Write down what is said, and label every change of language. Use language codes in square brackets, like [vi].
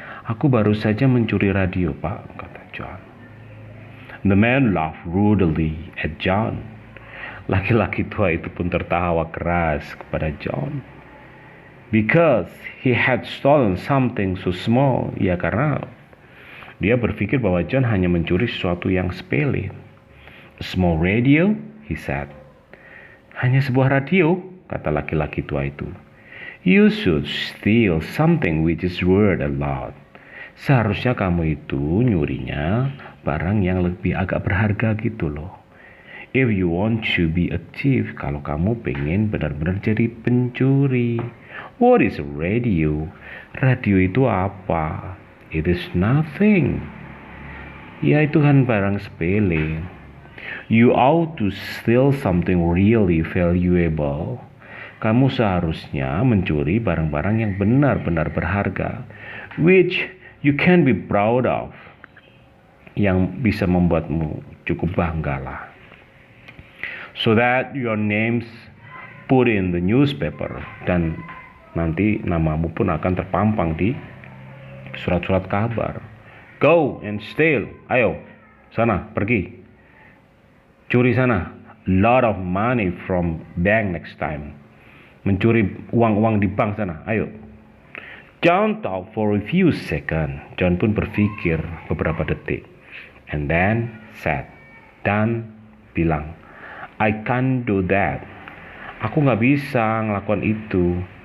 [id] "Aku baru saja mencuri radio, Pak," kata John. [en] The man laughed rudely at John. [id] Laki-laki tua itu pun tertawa keras kepada John. [en] Because he had stolen something so small. [id] Ya, karena dia berpikir bahwa John hanya mencuri sesuatu yang sepele. [en] A small radio, he said. [id] Hanya sebuah radio, kata laki-laki tua itu. [en] You should steal something which is worth a lot. [id] Seharusnya kamu itu nyurinya barang yang lebih agak berharga gitu loh. [en] If you want to be a thief, [id] kalau kamu pengen benar-benar jadi pencuri. [en] What is a radio? [id] Radio itu apa? [en] It is nothing. [id] Ya, itu kan barang sepele. [en] You ought to steal something really valuable. [id] Kamu seharusnya mencuri barang-barang yang benar-benar berharga, [en] which you can be proud of, [id] yang bisa membuatmu cukup bangga lah. [en] So that your names put in the newspaper, [id] dan nanti namamu pun akan terpampang di surat-surat kabar. [en] Go and steal. [id] Ayo, sana, pergi. Curi sana. [en] Lot of money from bank next time. [id] Mencuri uang-uang di bank sana. Ayo. [en] John thought for a few seconds. [id] John pun berpikir beberapa detik. [en] And then said. [id] Dan bilang, [en] I can't do that. [id] Aku gak bisa ngelakukan itu.